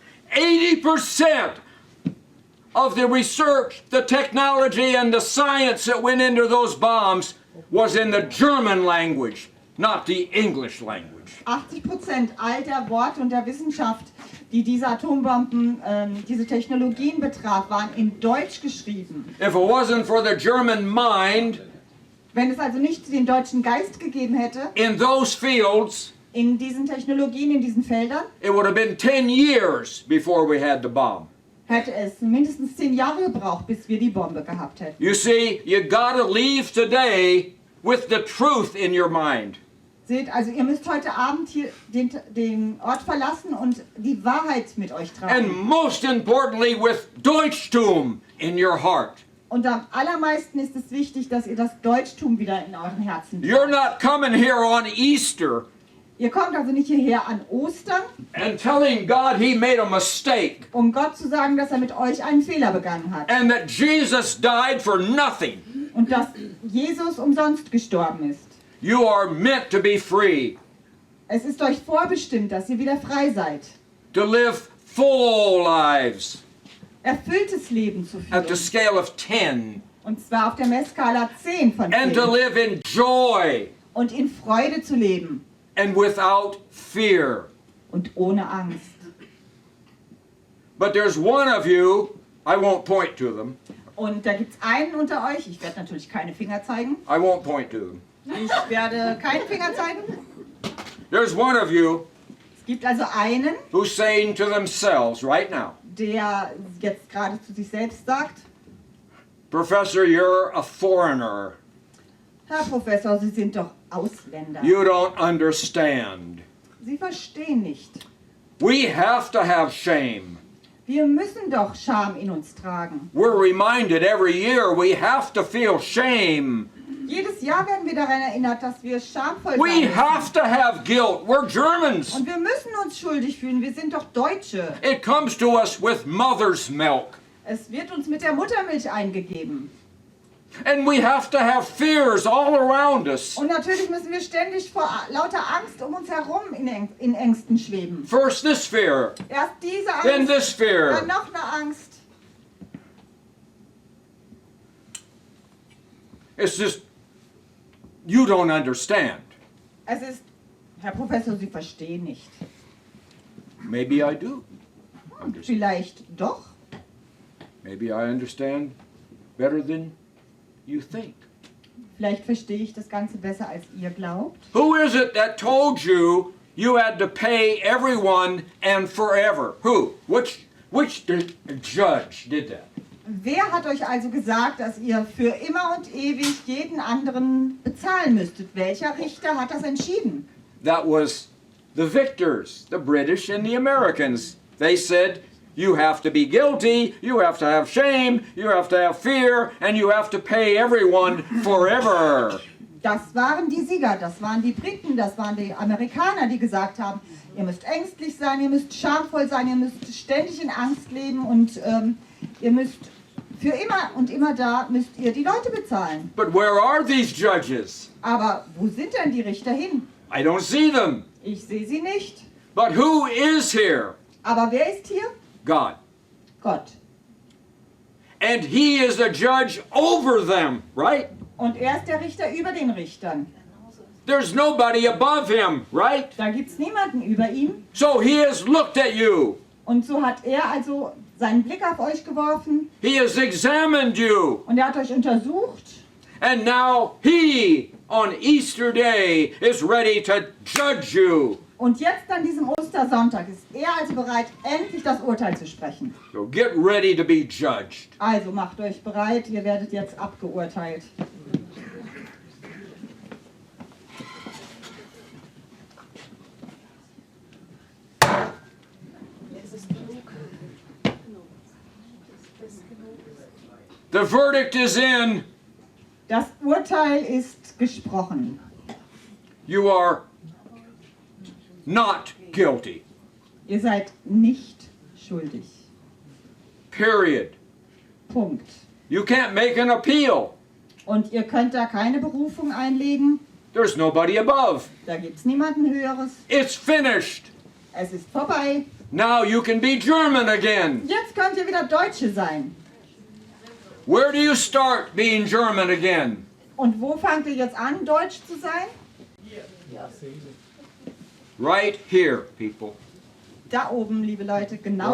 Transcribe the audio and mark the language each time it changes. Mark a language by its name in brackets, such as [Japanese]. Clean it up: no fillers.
[English] 80% of the research, the technology, and the science that went into those bombs was in the German language. not the English language. [German] 80% all der Worte und der Wissenschaft, die diese Atombomben, diese Technologien betraf, waren in Deutsch geschrieben. [English] If it wasn't for the German mind [German] Wenn es also nicht den deutschen Geist gegeben hätte, [English] in those fields, [German] in diesen Technologien, in diesen Feldern, [English] it would have been 10 years before we had the bomb. [German] hätte es mindestens 10 Jahre gebraucht, bis wir die Bombe gehabt hätten. [English] You see, you gotta leave today with the truth in your mind. [German] Seht, also ihr müsst heute Abend hier den Ort verlassen und die Wahrheit mit euch tragen. [English] And most importantly, with Deutschtum in your heart. [German] Und am allermeisten ist es wichtig, dass ihr das Deutschtum wieder in euren Herzen [English] You're [German] tragt. [English] not coming here on Easter [German] Ihr kommt also nicht hierher an Ostern, [English] and telling God He made a mistake [German] um Gott zu sagen, dass er mit euch einen Fehler begangen hat. [English] and that Jesus died for nothing. [German] Und dass Jesus umsonst gestorben ist. [English] You are meant to be free, [German] Es ist euch vorbestimmt, dass ihr wieder frei seid. [English] to live full lives [German] Erfülltes Leben zu [English] at the [German] führen. [English] scale of 10 [German] Und zwar auf der Messskala 10 von [English] and to [German] 10. [English] live in joy [German] Und in Freude zu leben. [English] and without fear. [German] Und ohne Angst. [English] But there's one of you, I won't point to them, [German] Und da gibt es einen unter euch, ich werde natürlich keine Finger zeigen. [English] I won't point to them. [German] Ich werde keinen Finger zeigen. [English] There's one of you [German] Es gibt also einen, [English] who's saying to themselves right now, [German] der jetzt gerade zu sich selbst sagt, [English] Professor, you're a foreigner. [German] Herr Professor, Sie sind doch Ausländer. [English] You don't understand. [German] Sie verstehen nicht. [English] We have to have shame. [German] Wir müssen doch Scham in uns tragen. [English] We're reminded every year we have to feel shame. [German] Jedes Jahr werden wir daran erinnert, dass wir schamvoll [English] We [German] sein müssen. [English] have to have guilt. We're Germans. [German] Und wir müssen uns schuldig fühlen. Wir sind doch Deutsche. [English] It comes to us with mother's milk. [German] Es wird uns mit der Muttermilch eingegeben. [English] And we have to have fears all around us. [German] Und natürlich müssen wir ständig vor lauter Angst um uns herum in Ängsten schweben. [English] First this fear, [German] Erst diese [English] then [German] Angst, [English] this fear. [German] dann noch eine Angst. [English] It's just, you don't understand. [German] Es ist, Herr Professor, Sie verstehen nicht. [English] Maybe I do. Understand. [German] Vielleicht doch. [English] Maybe I understand better than you think. [German] Vielleicht verstehe ich das Ganze besser, als ihr glaubt. [English] Who is it that told you you had to pay everyone and forever? Who? Which judge did that? [German] Wer hat euch also gesagt, dass ihr für immer und ewig jeden anderen bezahlen müsstet? Welcher Richter hat das entschieden? [English] That was the victors, the British and the Americans. They said, you have to be guilty, you have to have shame, you have to have fear, and you have to pay everyone forever. [German] Das waren die Sieger, das waren die Briten, das waren die Amerikaner, die gesagt haben, ihr müsst ängstlich sein, ihr müsst schamvoll sein, ihr müsst ständig in Angst leben und ihr müsst für immer und immer da müsst ihr die Leute bezahlen. [English] But where are these judges? [German] Aber wo sind denn die Richter hin? [English] I don't see them. [German] Ich sehe sie nicht. [English] But who is here? [German] Aber wer ist hier? [English] God. [German] Gott. [English] And He is the judge over them, right? [German] Und er ist der Richter über den Richtern. [English] There's nobody above Him, right? [German] Da gibt es niemanden über ihm. [English] So He has looked at you. [German] Und so hat er also seinen Blick auf euch geworfen [English] He has examined you. [German] und er hat euch untersucht. [English] And now He, on Easter Day, is ready to judge you. [German] Und jetzt an diesem Ostersonntag ist er also bereit, endlich das Urteil zu sprechen. [English] So get ready to be judged. [German] Also macht euch bereit, ihr werdet jetzt abgeurteilt. [English] The verdict is in. [German] Das Urteil ist gesprochen. [English] You are not guilty. [German] Ihr seid nicht schuldig. [English] Period. [German] Punkt. [English] You can't make an appeal. [German] Und ihr könnt da keine Berufung einlegen. [English] There's nobody above. [German] Da gibt es niemanden Höheres. [English] It's finished. [German] Es ist vorbei. [English] Now you can be German again. [German] Jetzt könnt ihr wieder Deutsche sein. [English] Where do you start being German again? [German] Und wo fangt ihr jetzt an, Deutsch zu sein? [English] Right here, people. [German] Da oben, liebe Leute, genau